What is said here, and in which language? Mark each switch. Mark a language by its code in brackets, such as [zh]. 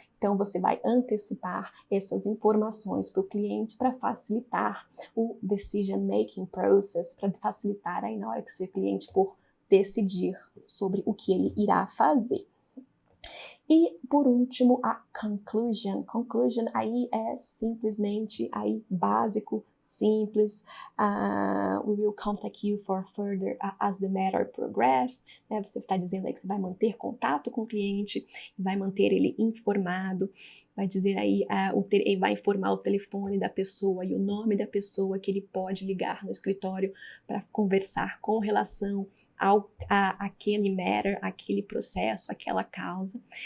[pt] Então, você vai antecipar essas informações para o cliente para facilitar o [en] decision making process, [pt] para facilitar aí na hora que seu cliente for decidir sobre o que ele irá fazer. E, por último, a conclusion. Conclusion aí é simplesmente aí básico, simples. [en] We will contact you for further as the matter progress. [pt] Né? Você está dizendo aí que você vai manter contato com o cliente, vai manter ele informado, vai dizer aí, vai informar o telefone da pessoa e o nome da pessoa que ele pode ligar no escritório para conversar com relação aquele matter, aquele processo, aquela causa.